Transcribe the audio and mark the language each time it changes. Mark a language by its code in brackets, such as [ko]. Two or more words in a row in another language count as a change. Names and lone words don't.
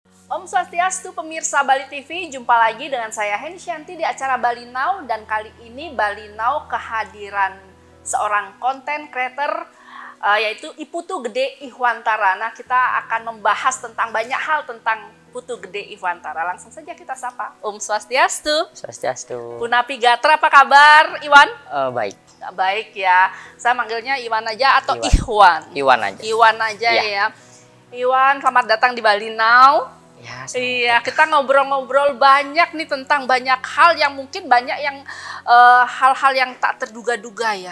[ban] Om Swastiastu [id] pemirsa Bali TV, jumpa lagi dengan saya Hensyanti di acara Bali Now, dan kali ini Bali Now kehadiran seorang [en] content creator [id] yaitu Iputu Gede Ihwantara. Nah, kita akan membahas tentang banyak hal tentang Putu Gede Ihwantara. Langsung saja kita sapa. [ban] Om Swastiastu. [id] Swastiastu. [ban] Punapi Gatra, [id] apa kabar Iwan? Baik. Baik ya. Saya manggilnya Iwan aja atau Iwan. Ihwan? Iwan aja. Iwan aja ya. Iwan, selamat datang di Bali Now. Ya, Iya, kita ngobrol-ngobrol banyak nih tentang banyak hal yang mungkin banyak yang hal-hal yang tak terduga-duga ya.